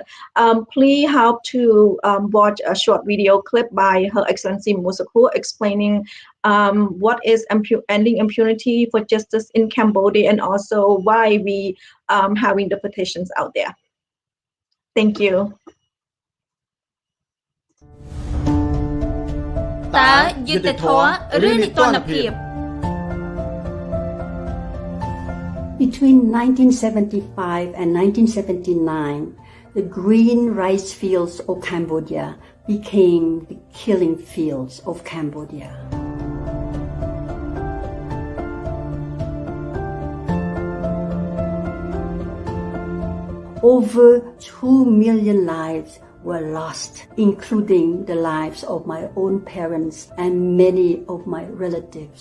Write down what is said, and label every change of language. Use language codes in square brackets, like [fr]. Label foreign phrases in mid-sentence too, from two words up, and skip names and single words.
[en] Please help to watch a short video clip by Her Excellency Musaku explaining what is ending impunity for justice in Cambodia and also why we having the petitions out there. Thank you. [km] តើយុត្តិធម៌ឬនីតិរដ្ឋភាព [en] Between 1975 and 1979, the green rice fields of Cambodia became the killing fields of Cambodia. Over 2 million lives were lost, including the lives of my own parents and many of my relatives.